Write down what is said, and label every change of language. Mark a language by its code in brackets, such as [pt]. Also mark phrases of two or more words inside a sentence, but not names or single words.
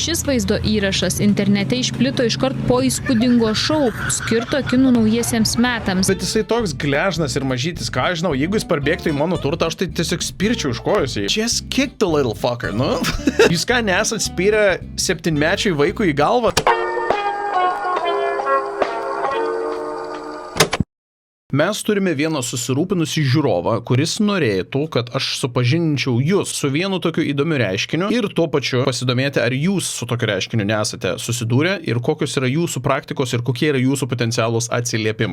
[lt] Šis vaizdo įrašas internete išplito iškart po įspūdingo šou, skirto kinų naujiesiems metams. Bet jisai toks gležnas ir mažytis, ką aš žinau, jeigu jis parbėgtų į mano turtą, aš tai tiesiog spirčiau iš kojos jį. [en] Just kick the little fucker, [lt] nu? Jūs ką nesat spyrę 7-mečiui vaikui į galvą? Mes turime vieną susirūpinusį žiūrovą, kuris norėtų, kad aš supažindinčiau jūs su vienu tokiu įdomiu reiškiniu ir tuo pačiu pasidomėti, ar jūs su tokiu reiškiniu nesate susidūrę ir kokios yra jūsų praktikos ir kokie yra jūsų potencialūs atsiliepimai.